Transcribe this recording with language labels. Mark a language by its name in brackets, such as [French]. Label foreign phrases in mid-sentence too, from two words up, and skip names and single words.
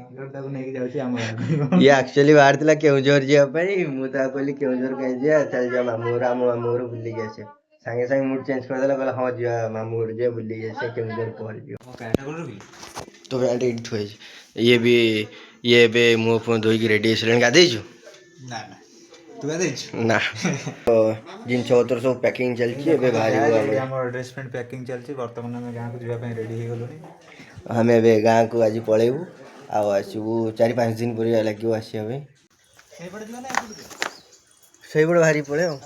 [Odia] ଇଏ ଆକ୍ଚୁଆଲି ବାହାରିଥିଲା କେଉଁଝର ଯିବା ପାଇଁ, ମୁଁ ତାକୁ କହିଲି କେଉଁଝର କାହିଁ ଯିବା, ଚାଲ ଯିବା ମାମୁଁ ଘର, ଆମ ମାମୁଁ ଘର ବୁଲିକି ଆସିବା। ସାଙ୍ଗେ ସାଙ୍ଗେ [English] mood change [Odia] କରିଦେଲା, କହିଲା ହଁ ଯିବା ମାମୁଁ ଘର ଯିବା ବୁଲିକି ଆସିବା, କେଉଁଝର ପରେ ଯିବା। तो प्याଣ୍ଟ ଏଇଠି ଥୁଆ ହେଇଛି। ଇଏ ଏବେ ମୁହଁ ଫୁହଁ ଧୋଇକି ରେଡ଼ି ହେଇସାରିଲାଣି। ଗାଧେଇଛୁ? ନା ନା ତୁ ଗାଧେଇଛୁ ନା। ତ ଜିନିଷ ପତ୍ର ସବୁ ପ୍ୟାକିଂ ଚାଲିଛି, ଏବେ ବାହାରିବୁ ଆମେ। ଆମର [English] dress pant packing [Odia] ଚାଲିଛି। ବର୍ତ୍ତମାନ ଆମେ ଗାଁକୁ ଯିବା ପାଇଁ ରେଡ଼ି ହେଇଗଲୁଣି। ଆମେ ଏବେ ଗାଁକୁ ଆଜି ପଳେଇବୁ, ଆଉ ଆସିବୁ 4-5 ଦିନ ପରିକା ଲାଗିବ ଆସିବା ପାଇଁ। ସେଇପଟେ ବାହାରିକି ପଳେଇ ଆଉ।